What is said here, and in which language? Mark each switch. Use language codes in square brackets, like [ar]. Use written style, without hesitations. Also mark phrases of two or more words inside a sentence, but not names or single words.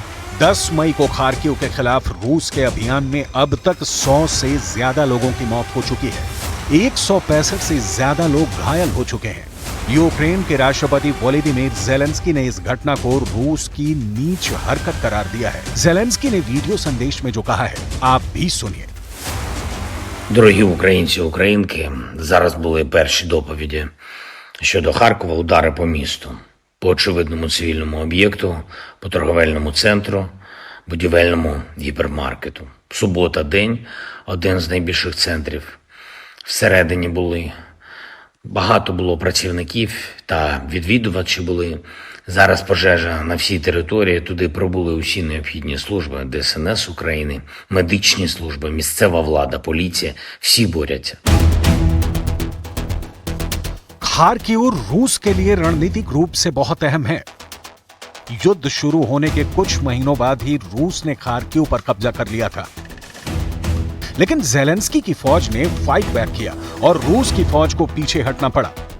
[hi] 10 मई को खार्किव के खिलाफ रूस के अभियान में अब तक 100 से ज्यादा लोगों की मौत हो चुकी है। 165 से ज्यादा लोग घायल हो चुके हैं। यूक्रेन के राष्ट्रपति वोलोदिमीर ज़ेलेंस्की ने इस घटना को रूस की नीच हरकत करार दिया है। ज़ेलेंस्की ने वीडियो संदेश में जो कहा है, आप भी सुनिए। [uk] Дорогі українці, українки, зараз були перші доповіді щодо Харкова, удари по місту, по очевидному цивільному об'єкту, по торговельному центру, будівельному гіпермаркету. Субота – день, один з найбільших центрів. Всередині були, багато було працівників та відвідувачі були. Зараз пожежа на всій території, туди прибули усі необхідні служби, ДСНС України, медичні служби, місцева влада, поліція, всі борються. [hi] खार्किव रूस के लिए रणनीतिक रूप से बहुत अहम है। युद्ध शुरू होने के कुछ महीनों बाद ही रूस ने खार्किव पर कब्जा कर लिया था, लेकिन ज़ेलेंस्की की फौज ने [en] fight back [hi] किया और रूस की फौज को पीछे हटना पड़ा।